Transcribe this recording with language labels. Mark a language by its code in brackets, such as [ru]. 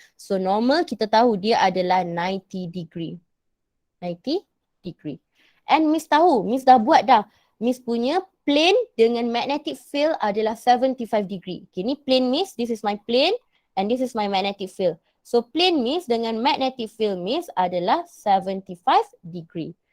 [ms] So normal kita tahu dia adalah 90 degree. 90 degree. And Miss tahu, Miss dah buat dah. Miss punya plane dengan magnetic field adalah 75 degree. [en] Okay, [ms] ni plane Miss, [en] this is my plane and this is my magnetic field. [ms] So plane Miss dengan magnetic field Miss adalah 75 degree.